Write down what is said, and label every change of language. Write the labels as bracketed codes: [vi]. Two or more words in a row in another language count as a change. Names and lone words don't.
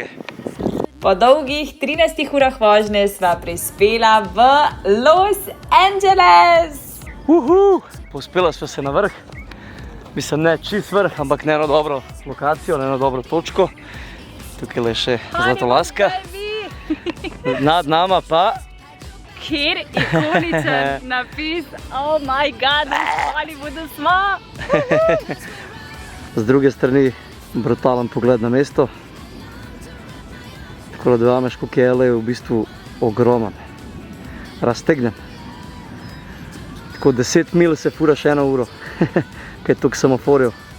[sl] Po dolgih 13 urah vožnje sva prispela v Los Angeles. Povzpela sva se na vrh. Mislim, ne čist vrh, ampak na eno dobro lokacijo, na eno dobro točko. Tukaj je še Zlatolaska. Nad nama pa... Kjer ikoničen napis [en] Oh my god, [sl] v Hollywoodu smo! Z druge strani brutalen pogled na mesto. Tako da dojameš, koliko je LA v bistvu ogroman. Raztegnen. Tako 10 mil se furaš 1 uro, kaj je toliko semaforjev.